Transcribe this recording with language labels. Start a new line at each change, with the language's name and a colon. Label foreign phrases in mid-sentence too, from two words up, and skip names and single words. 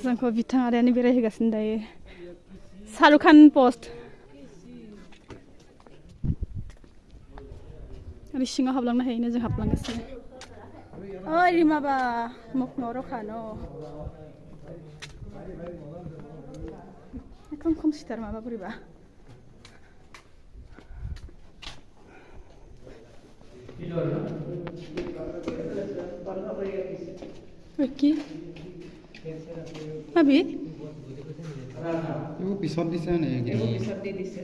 Bodo: जोंखौ बिथाङारियानो बेरायहोगासिनो दायो शाहरुख खान पस्ट आरो सिङाव हाबलांनो हायोनो जों हाबलांगासिनो ओइ रिमाबा मखनाव रखानो एकदम खोमसिथार माबा बोरैबा
Assamese: কি ভাবি এও পিছত দিছে নে পিছত দি দিছে